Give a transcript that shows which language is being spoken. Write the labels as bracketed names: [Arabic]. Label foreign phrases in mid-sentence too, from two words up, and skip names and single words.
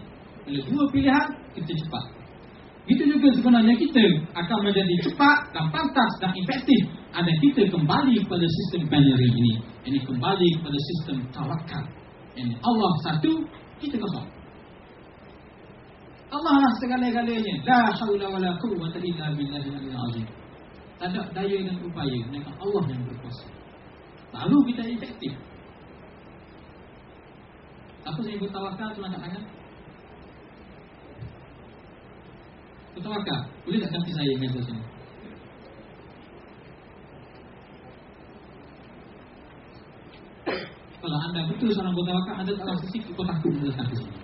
[Malay] Bila dua pilihan, kita cepat. Itu juga sebenarnya kita akan menjadi cepat dan pantas dan efektif. Ada kita kembali kepada sistem binary ini. Ini kembali kepada sistem tawakal. Ini Allah satu, kita kosong. Allah lah segala-galanya. [Arabic] لا حول ولا قوة إلا بالله العلي العظيم. [Malay] Tak ada daya dan upaya, melainkan Allah yang berkuasa. Lalu kita efektif. Apa saya bertawakal tu angkat tangan? Bertawakal. Boleh tak ganti saya meja sini? Kalau anda betul seorang bertawakal, anda tak rasa sikit kau takut mendatang ke sini.